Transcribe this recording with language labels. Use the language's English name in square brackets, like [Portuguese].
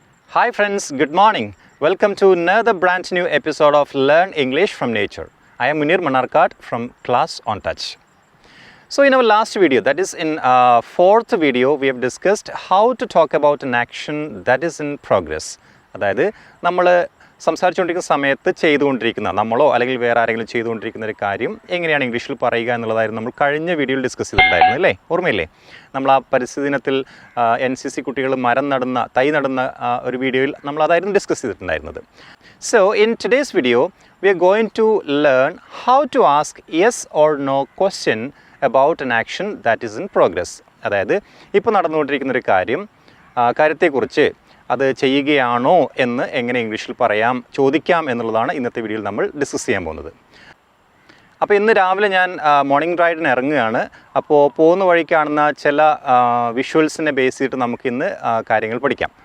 [English] Hi friends, good morning. Welcome to another brand new episode of Learn English from Nature. I am Muneer Mannarkkad from Class on Touch. So in our last video, that is in fourth video, we have discussed how to talk about an action that is in progress. [Malayalam] അതായത് നമ്മൾ സംസാരിച്ചുകൊണ്ടിരിക്കുന്ന സമയത്ത് ചെയ്തുകൊണ്ടിരിക്കുന്ന നമ്മളോ അല്ലെങ്കിൽ വേറെ ആരെങ്കിലും ചെയ്തുകൊണ്ടിരിക്കുന്ന ഒരു കാര്യം എങ്ങനെയാണ് ഇംഗ്ലീഷിൽ പറയുക എന്നുള്ളതായിരുന്നു നമ്മൾ കഴിഞ്ഞ വീഡിയോയിൽ ഡിസ്കസ് ചെയ്തിട്ടുണ്ടായിരുന്നു അല്ലേ, ഓർമ്മയില്ലേ? നമ്മൾ ആ പരിസ്ഥിതി ദിനത്തിൽ NCC കുട്ടികൾ തൈ നടുന്ന ഒരു വീഡിയോയിൽ നമ്മൾ അതായിരുന്നു ഡിസ്കസ് ചെയ്തിട്ടുണ്ടായിരുന്നത്. [English] So in today's video we are going to learn how to ask yes or no question about an action that is in progress. [Malayalam] അതായത് ഇപ്പോൾ നടന്നുകൊണ്ടിരിക്കുന്ന ഒരു കാര്യത്തെക്കുറിച്ച് അത് ചെയ്യുകയാണോ എന്ന് എങ്ങനെ ഇംഗ്ലീഷിൽ ചോദിക്കാം എന്നുള്ളതാണ് ഇന്നത്തെ വീഡിയോയിൽ നമ്മൾ ഡിസ്കസ് ചെയ്യാൻ പോകുന്നത്. അപ്പോൾ ഇന്ന് രാവിലെ ഞാൻ മോർണിംഗ് റൈഡിന് ഇറങ്ങുകയാണ്. അപ്പോൾ പോകുന്ന വഴി കാണുന്ന ചില വിഷ്വൽസിനെ ബേസ് ചെയ്തിട്ട് നമുക്കിന്ന് കാര്യങ്ങൾ പഠിക്കാം.